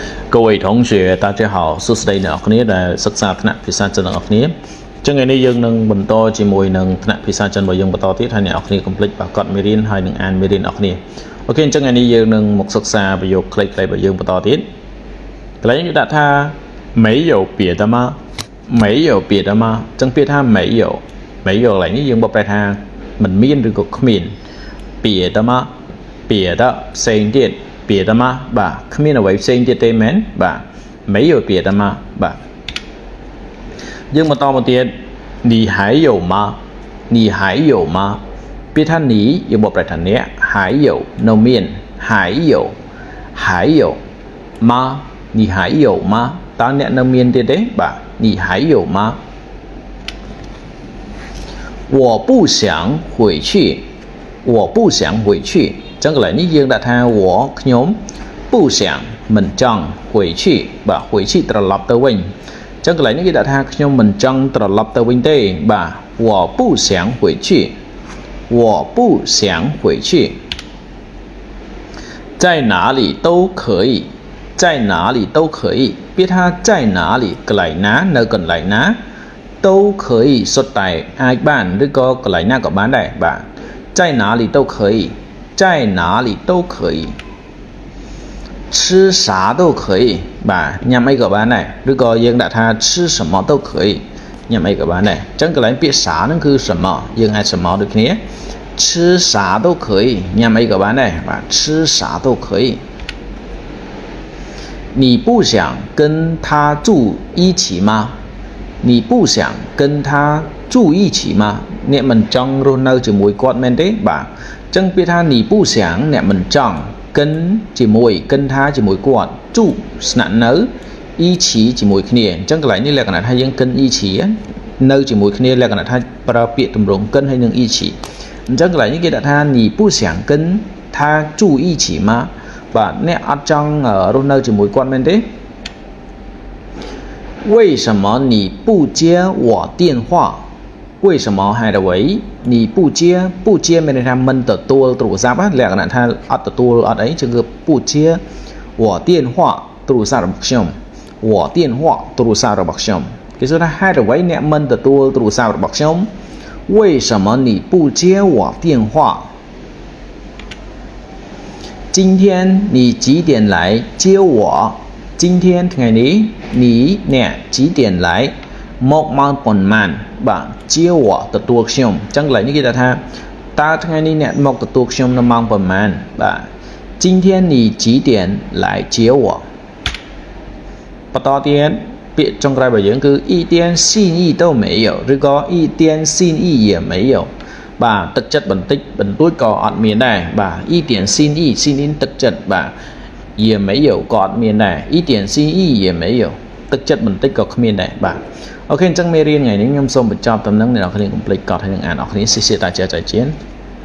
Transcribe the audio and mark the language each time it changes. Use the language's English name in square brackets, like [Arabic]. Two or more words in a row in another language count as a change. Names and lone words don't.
[Chinese] 各位同学，大家好， [Khmer] សួស្តីអ្នកនរគ្នាដែលសិក្សាថ្នាក់ភាសាចិនទាំងអស់គ្នាចឹងថ្ងៃនេះយើងនឹងបន្តជាមួយនឹងថ្នាក់ភាសាចិនរបស់យើងបន្តទៀតហើយអ្នកនរគ្នាកុំភ្លេចបានកត់ មេរៀនហើយនឹងអានមេរៀនអ្នកនរគ្នាអូខេអញ្ចឹងថ្ងៃនេះយើងនឹងមកសិក្សាប្រយោគខ្លីៗរបស់យើងបន្តទៀតកន្លែងនេះដាក់ថា没有 [Chinese] 别的吗没有别的吗 [Khmer] ចឹងពាក្យថា没有កន្លែងនេះយើងបកប្រែថាមិនមាន ឬក៏គ្មាន [Chinese] 别的吗 [Khmer] 别的ផ្សេងទៀត [Chinese] 别的吗 [Khmer] បាទគ្មានអ្វីផ្សេងទៀតទេមែនបាទ [Chinese] 没有别的吗 [Khmer] បាទយើងបន្តមកទៀត [Chinese] 你还有吗你还有吗 [Khmer] ពាក្យថា你យើងបកប្រែថាអ្នក还有នៅមាន [Chinese] 还有吗你还有吗 [Khmer] តើអ្នកនៅមានទៀតទេបាទ [Chinese] 你还有吗我不想回去我不想回去 [Khmer] ចឹងកន្លែងនេះយើងដាក់ថា我ខ្ញុំ不想មិនចង់回去បាទ回去ត្រឡប់ទៅវិញចឹងកន្លែងនេះគេដាក់ថាខ្ញុំមិនចង់ត្រឡប់ទៅវិញទេបាទ [Chinese] 我不想回去我不想回去在哪里都可以在哪里都可以 [Khmer] ពាក្យថា [Chinese] 在哪里 [Khmer] កន្លែងណានៅកន្លែងណា [Chinese] 都可 [Khmer] 以សុទ្ធតែអាចបានឬក៏កន្លែងណាក៏បានដែរបាទ [Chinese] 在哪里都可以在哪里都可以吃啥都可以 [Khmer] បាទញ៉ាំអីក៏បានដែរឬក៏យើងដាក់ថា [Chinese] 吃什么都可以 [Khmer] ញ៉ាំអីក៏បានដែរអញ្ចឹងកន្លែងពាក្យ啥ហ្នឹងគឺ什么យើងអាច什么ដូចគ្នា [Chinese] 吃啥都可以 [Khmer] ញ៉ាំអីក៏បានដែរបាទ [Chinese] 吃啥都可以你不想跟他住一起吗你不想跟他住一起吗 [Khmer] អ្នកមិនចង់រស់ នៅជាមួយគាត់មែនទេបាទចឹងពាក្យថា [Chinese] 你不想 [Khmer] អ្នកមិនចង់跟ជាមួយ [Chinese] 跟他 [Khmer] ជាមួយគាត់住ស្នាក់នៅ一起ជាមួយគ្នាអញ្ចឹងកន្លែងនេះលក្ខណៈថាយើង [Chinese] 跟一起 [Khmer] នៅជាមួយគ្នាលក្ខណៈថាប្រើពាក្យទម្រង់跟ហើយនឹង一起អញ្ចឹងកន្លែងនេះគេដាក់ថា [Chinese] 你不想跟他住一起吗 [Khmer] បាទអ្នកអត់ចង់រស់នៅជាមួយគាត់មែនទេ [Chinese] 为什么你不接我电话 [Khmer] 为什么ហេតុអ្វី [Chinese] 你不接 [Khmer] មានន័យថាមិនទទួលទូរស័ព្ទលក្ខណៈថាអត់ទទួលអត់អីចឹងគឺ [Chinese] 不接我电话 [Khmer] ទូរស័ព្ទរបស់ខ្ញុំ [Chinese] 我电话 [Khmer] ទូរស័ព្ទរបស់ខ្ញុំគេសួរថាហេតុអ្វីអ្នកមិនទទួលទូរស័ព្ទរបស់ខ្ញុំ [Chinese] 为什么你不接我电话今天你几点来接我 [Khmer] 今天ថ្ងៃនេះ你អ្នក [Chinese] 几点来 [Khmer] មកម៉ោងប៉ុន្មានបាទជាវទទួលខ្ញុំអញ្ចឹងកន្លែងនេះ គេថាតើថ្ងៃនេះអ្នកមកទទួលខ្ញុំនៅម៉ោងប៉ុន្មានបាទ [Chinese] 今天你几点来接我 [Khmer] បន្តទៀតពាក្យចុងក្រោយរបស់យើងគឺ [Chinese] 一点信意都没有 [Khmer] ឬក៏ [Chinese] 一点信意也没有 [Khmer] បាទទឹកចិត្តបន្តិចបន្តួចក៏អត់មានដែរបាទ [Chinese] 一点信意 [Khmer] ទឹកចិត្តបាទ [Chinese] 也没有 [Khmer] ក៏អត់មានដែរ [Chinese] 一点信意也没有 [Khmer] ទឹកចិត្តបន្តិចក៏គ្មានដែរបាទអូខេអញ្ចឹងមេរៀនថ្ងៃនេះខ្ញុំសូមបញ្ចប់តាមនឹងអ្នកនរគ្នាកុំភ្លេចកត់ហើយនឹងអានអរគ្នាសិស្សតាចាចាជៀន